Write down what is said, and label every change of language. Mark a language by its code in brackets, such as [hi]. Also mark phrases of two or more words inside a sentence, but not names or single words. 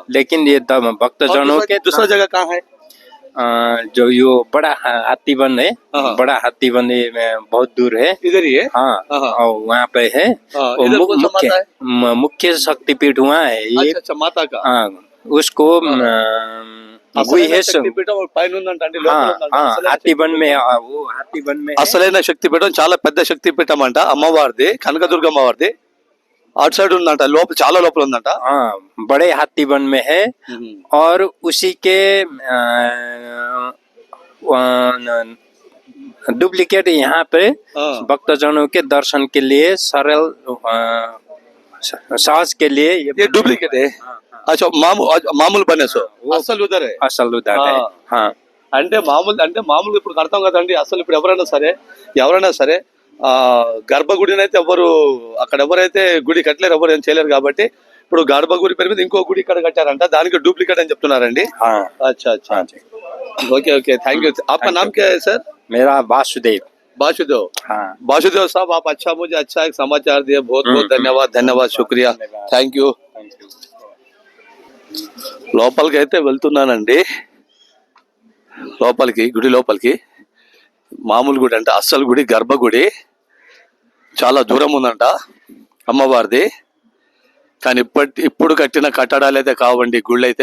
[hi] लेकिन ये भक्तजनों के दूसरा जगह कहाँ है? जो यो बड़ा हाथीवन है, हाँ। बड़ा हाथीवन बहुत दूर है। इधर ही है? हाँ हाँ। और वहाँ पे है। हाँ, और इधर कौन सा माता है? मुख्य शक्तिपीठ वहाँ है ये। अच्छा अच्छा, माता का। हाँ, उसको [te] శక్తిపీఠం పైన ఉందంటే [hi] హాతీబన్ में वो हाथीबन में [te] అసలైన శక్తిపీఠం చాలా పెద్ద శక్తిపీఠం అంట, అమ్మవారిది, కనకదుర్గమ్మ వారిది. आउट साइड ఉందంట, లోపల చాలా లోపల ఉందంట. [hi] हाँ, बड़े हाथीबन में है। और उसी के डुप्लीकेट यहाँ पे भक्तजनों के दर्शन के लिए सरल सहज के लिए ये डुप्लीकेट है। अच्छा, మామూలు बनेसो असल उधर है। असल उधर है। हाँ, [te] అంటే మామూలు ఇప్పుడు కడతాం కదండి. అసలు ఇప్పుడు ఎవరైనా సరే గర్భగుడిని అయితే అక్కడ ఎవరైతే గుడి కట్టలేరు, ఎవరు ఏం చేయలేరు. కాబట్టి ఇప్పుడు గర్భగుడి పేరు మీద ఇంకో గుడి ఇక్కడ కట్టారంట, దానికి डुप्लीकेट అని చెప్తున్నారండి. [hi] अच्छा अच्छा, [en] okay okay, thank you. [hi] आपका नाम क्या है सर? मेरा वासुदेव। वासुदेव। हाँ, वासुदेव साहब, आप मुझे अच्छा एक समाचार दिए, बहुत बहुत धन्यवाद, शुक्रिया, [en] thank you. [te] లోపలికి అయితే వెళ్తున్నానండి, గుడి లోపలికి. మామూలు గుడి అంటే అస్సలు గుడి, గర్భగుడి చాలా దూరం ఉందంట అమ్మవారిది. కానీ ఇప్పుడు కట్టిన కట్టడాలు అయితే కావండి, గుళ్ళు అయితే.